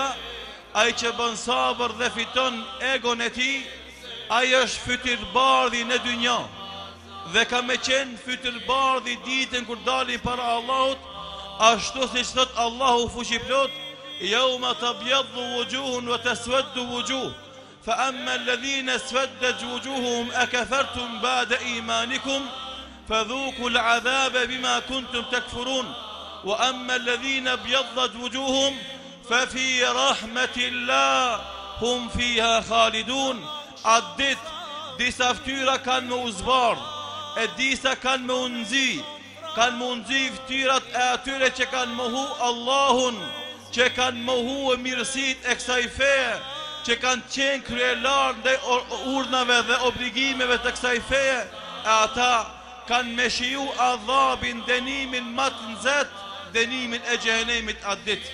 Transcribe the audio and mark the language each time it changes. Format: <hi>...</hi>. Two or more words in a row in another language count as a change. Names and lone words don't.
<sq>Ai që bën sabër dhe fiton egon e tij, ai është fytyrbardhi në dynjë dhe ka me qenë fytyrbardhi ditën kur dalin para Allahut, ashtu siç thot Allahu fuqiplot:</sq> <ar>"يوم تبيض وجوه وتسود وجوه." فأما الذين اسودت وجوههم أكفرتم بعد إيمانكم فذوقوا العذاب بما كنتم تكفرون وأما الذين ابيضت وجوههم ففي رحمة الله هم فيها خالدون.</ar> <sq>Addit disa ftyra kanë me uzbardh, e disa kanë me unzi, kanë me unzi ftyrat e atyre që kanë mohu Allahun, që kanë mohu mirësitë e kësaj feje, që kanë qenë kryelar ndaj urdhnave dhe obligimeve të kësaj feje, e ata kanë me shiju adhabin, dënimin më të nxehtë, dënimin e xhehenemit atë ditë.</sq>